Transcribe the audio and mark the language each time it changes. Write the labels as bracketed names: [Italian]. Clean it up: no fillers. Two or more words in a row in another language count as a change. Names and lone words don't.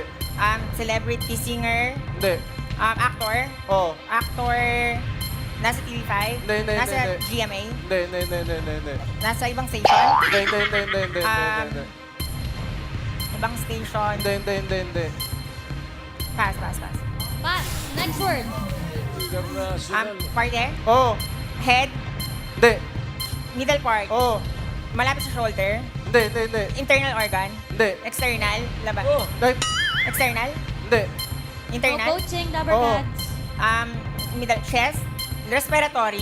[English] celebrity singer, [Filipino] Hindi. [English] actor, [Filipino] Oo. actor, nasa TV5, Hindi. nasa GMA, Hindi. nasa ibang station, Hindi. ibang station, Hindi. [English] pass. Pass. Next word. International. [Filipino] Parte, Oo. [English] head, [Filipino] Hindi. [English] middle part, [Filipino] Oo. malapit sa shoulder, Hindi. [English] internal organ, [Filipino] Hindi. [English] external, labas, [Filipino] Hindi. [English] external, [Filipino] Hindi. [English] internal, Coaching, Dabber [Filipino] Oo. [English] Cats. middle, chest, respiratory,